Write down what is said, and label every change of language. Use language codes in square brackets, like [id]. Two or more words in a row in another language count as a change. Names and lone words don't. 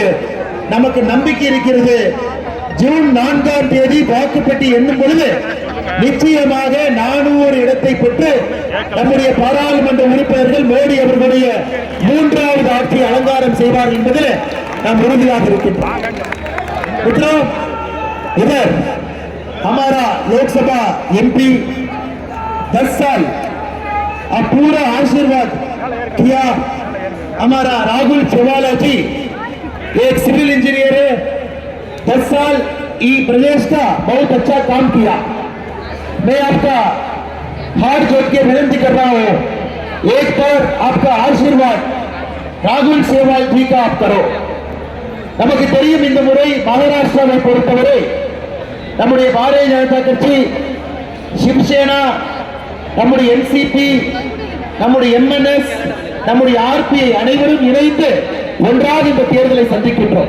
[ta] நமக்கு நம்பிக்கை இருக்கிறது, ஜூன் 4ஆம் தேதி வாக்குப்பட்டி எண்ணும் பொழுது நிச்சயமாக 400 இடத்தை பெற்று நம்முடைய பாராளுமன்ற உறுப்பினர்கள் மோடி அவர்களுடைய 3வது ஆட்சியை அலங்காரம் செய்வார் என்பதில் நாம் உறுதியாக இருக்கின்றோம். [hi] इधर हमारा लोकसभा एमपी 10 साल अब पूरा आशीर्वाद किया. हमारा राहुल चवाला जी एक सिविल इंजीनियर है, 10 साल ई प्रदेश का बहुत अच्छा काम किया. मैं आपका हाथ जोड़ के विनती कर रहा हूं, एक बार आपका आशीर्वाद राहुल सेवाल जी का आप करो. [ta] நமக்கு தெரியும், இந்த முறை மகாராஷ்டிராவை பொறுத்தவரை நம்முடைய பாரதிய ஜனதா கட்சி, சிவசேனா, நம்முடைய என்சிபி, நம்முடைய எம்என்எஸ், நம்முடைய ஆர்பிஐ அனைவரும் இணைந்து ஒன்றாக இந்த தேர்தலை சந்திக்கின்றோம்.